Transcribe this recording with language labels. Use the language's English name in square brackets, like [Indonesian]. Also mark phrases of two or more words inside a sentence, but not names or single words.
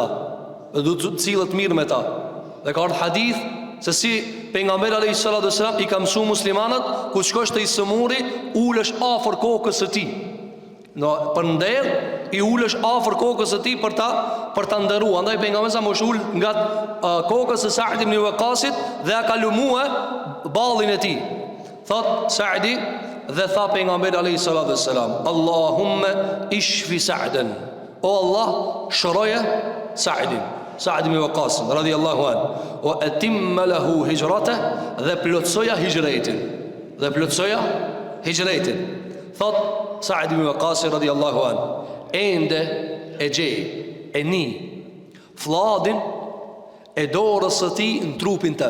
[Albanian] Dhe duhet cilët mirë me ta. Dhe ka ardhur hadith se si pejgamberi [Arabic] عليه الصلاة والسلام [Albanian] i ka mësuar muslimanët kur shkosh te i smuri, ulesh afër kokës së tij. Për nder i ulesh afër kokës së tij për ta nderuar. Andaj pejgamberi sa mosh ul nga kokës së Saad ibn Waqasit dhe ka lumue ballin e tij. Thot Saadi dhe tha pejgamberi [Arabic] عليه الصلاة والسلام اللهم اشف سعدا. [Albanian] O Allah, shroje Saadin, Saad ibn Waqas [Arabic] رضي الله عنه, وأتمم له هجرته, [Albanian] dhe plotsoja hijretin. Dhe plotsoja hijretin. Thot Saad ibn Waqas [Arabic] رضي الله عنه, [Albanian] ende e gjej, e ni fladin e dorës së tij në trupin tim.